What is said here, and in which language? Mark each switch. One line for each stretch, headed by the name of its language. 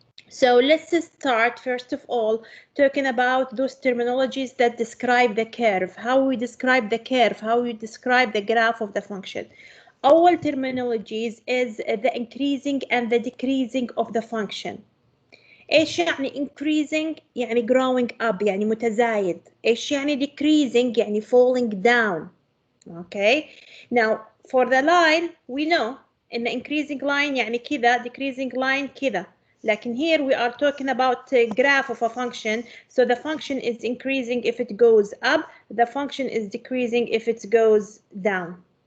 English: So let's start first of all talking about those terminologies that describe the curve, how we describe the curve, how we describe the graph of the function. All terminologies is the increasing and the decreasing of the function.
Arabic: ايش يعني increasing؟ يعني
English: growing up،
Arabic: يعني متزايد. ايش يعني decreasing؟ يعني
English: falling down. Okay. Now for the line we know in the increasing line
Arabic: يعني كذا,
English: decreasing line
Arabic: كذا. لكن
English: here we are talking about a graph of a function, so the function is increasing if it goes up, the function is decreasing if it goes down.